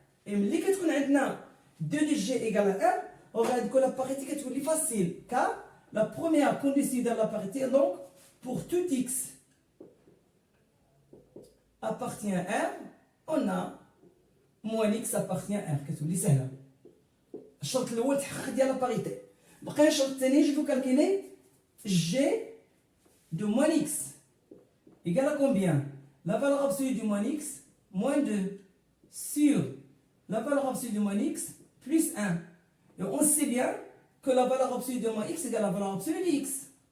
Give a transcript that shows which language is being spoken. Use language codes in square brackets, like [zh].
[fr] Et [ar] ملي كتكون عندنا [fr] 2 de G égale à R, on va dire que la parité est facile. Car la première condition de la parité, donc pour tout X appartient à R, on a moins X appartient à R. [ar] كتولي سهلة. الشرط الأول تحقق ديال لا باريتي. بقى الشرط الثاني [fr] je vais calculer G de moins X égale à combien? La valeur absolue du moins X moins 2 sur la valeur absolue de moins X plus 1. Et on sait bien que la valeur absolue de moins X égale à la valeur absolue de X.